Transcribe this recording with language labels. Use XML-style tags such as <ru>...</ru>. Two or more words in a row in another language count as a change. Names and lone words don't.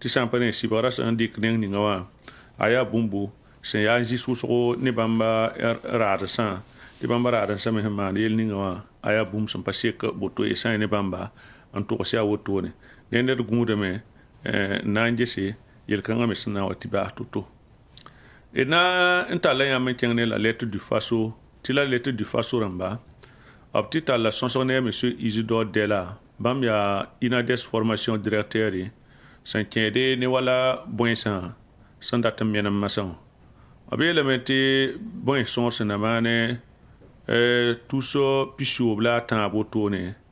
<mos>sã n pa ne sɩbgra sẽn dɩk neng ninga wã a yaa bũmbu sẽn yaa n zĩ sʋsgo ne bãmba raadensã tɩ bãmba raadensã me sẽn maan yel ninga wã a yaa bũmb sẽn pa sek boto y sã ne bãmba n togs yaa wotone dẽnd d gũudame n na n gese yel-kãngã me sẽn na n wa tɩ baas to-to d na n tall la yãmb n kẽng ne la lettre du faso tɩ la lettre du faso rãmba b tɩ tall la sõsg ne a monsieur isidore dela bãmb yaa inades formation directeur sẽn kẽede ne wala bõensã sẽn dat n menem masã wã b yeelame tɩ bões sõor sẽn na maane tus pisoob la a tãab wotone</mos>